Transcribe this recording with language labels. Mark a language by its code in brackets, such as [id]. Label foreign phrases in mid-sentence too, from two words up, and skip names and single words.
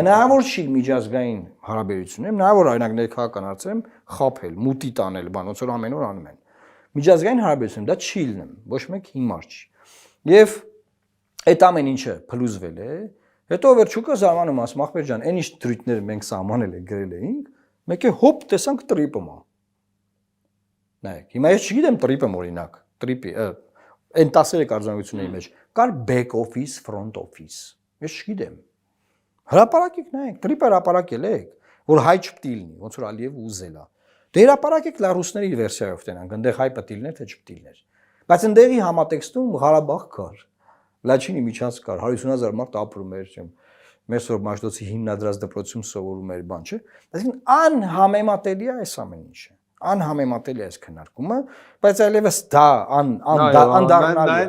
[hy] Հնարավոր չի միջազգային հարաբերություններ, հնարավոր օրինակ ներքաղաքական հարցերում խափել, մուտի տանել, բան, ոնց որ ամեն օր անում են։ Միջազգային հարաբերությունում դա չի լինում, ոչ մեկ հիմար չի։ Եվ այդ ամեն ինչը փլուզվել է, հետո Վերջուկը զարմանում ասում, ախպեր ջան, այն ինչ դրույթներ մենք սահմանել ենք, գրել էինք, մեկ է հոպ տեսանք տրիպը։ Նայեք, հիմա ես չգիտեմ տրիպը օրինակ, տրիպի, այն 13 արձանագրությունների մեջ կար [en] back office, front office։ [hy] Ես չգիտեմ։ Հրապարակեք նայեք, տրիպը հրապարակել եք, որ հայ չպետք լինի, ոնց որ Ալիևը ուզել է։ Դե հրապարակեք լա ռուսների վերսիայով տենանք, այնտեղ հայ պետք լիներ, թե չպետք լիներ։ Բայց այնտեղի համատեքստում Ղարաբաղ կար, Լաչինի միջանցք կար, 150,000 մարդ ապրում էր, չեմ, Մեսրոպ Մաշտոցի հիմնադրած դպրոցում սովորում էր, բան չէ։ Այսինքն անհամեմատելի է այս ամեն ինչը։ Անհամեմատելի է այս քննարկումը, բայց այլևս դա անդառնալի է։